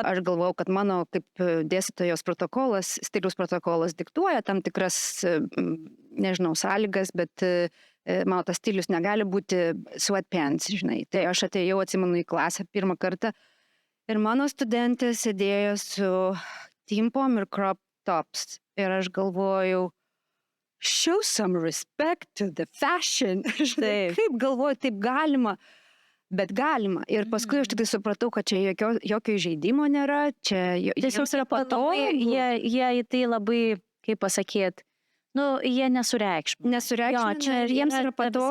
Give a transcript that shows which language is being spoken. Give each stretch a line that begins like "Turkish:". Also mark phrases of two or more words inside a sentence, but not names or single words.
Lithuanian: Aš galvojau, kad mano kaip dėstytojos protokolas, stiliaus protokolas diktuoja tam tikras, nežinau, sąlygas, bet mano tas stilius negali būti sweatpants, žinai. Tai aš atėjau, atsimenu, į klasę pirmą kartą ir mano studentė sėdėjo su timpom ir
English: crop tops.
Lithuanian: Ir aš galvojau,
English: show some respect to the fashion.
Lithuanian: Žinai, kaip galvoju, taip galima, bet galima. Ir paskui aš tik tai supratau, kad čia jokio įžeidimo nėra, čia tiesiog yra patogu. Jie į tai labai, kaip pasakyt, jie nesureikšmina. Jo, čia jiems yra patogu.